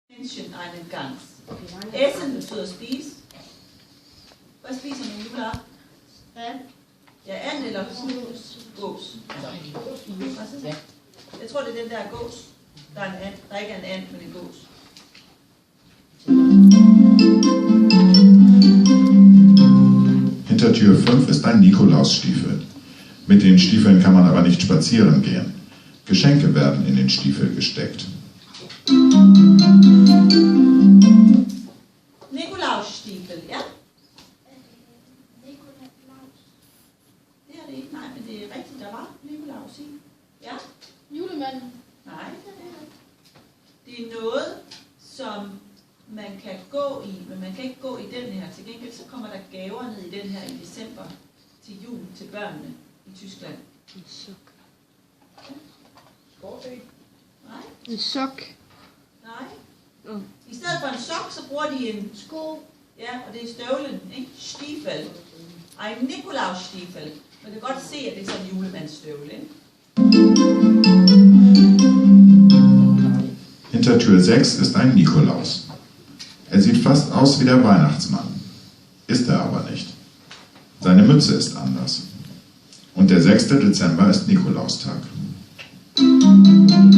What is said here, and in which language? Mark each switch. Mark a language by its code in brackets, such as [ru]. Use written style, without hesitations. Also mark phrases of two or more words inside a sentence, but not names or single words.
[de] Hühnchen einen Gans. Essen [da] betyder spise. Hvad spiser man juleaften? Ja, and eller gås. Jeg tror, det er den der gås. Der er en and. Der ikke er en and, men en gås. [de] Hinter Tür 5 ist ein Nikolausstiefel. Mit den Stiefeln kann man aber nicht spazieren gehen. Geschenke werden in den Stiefel gesteckt. Nikolausstiefel, ja? [da] Det er det ikke, nej, men det er rigtigt, der var Nikolaus i. Ja? Julemanden. Nej, det er noget, som man kan gå i, men man kan ikke gå i den her. Til gengæld så kommer der gaver ned i den her i december til jul til børnene i Tyskland. En sok. Nej, En sok. nej. I stedet for en sok, så bruger de en Sko. ja, og det er støvlen, ikke? [de] Stiefel. En Nikolausstiefel. [da] Man kan godt se, at det er sådan en julemandsstøvle, ikke? [de] Hinter Tür 6 ist ein Nikolaus. Er sieht fast aus wie der Weihnachtsmann. Ist er aber nicht. Seine Mütze ist anders. Und der 6. Dezember ist Nikolaustag.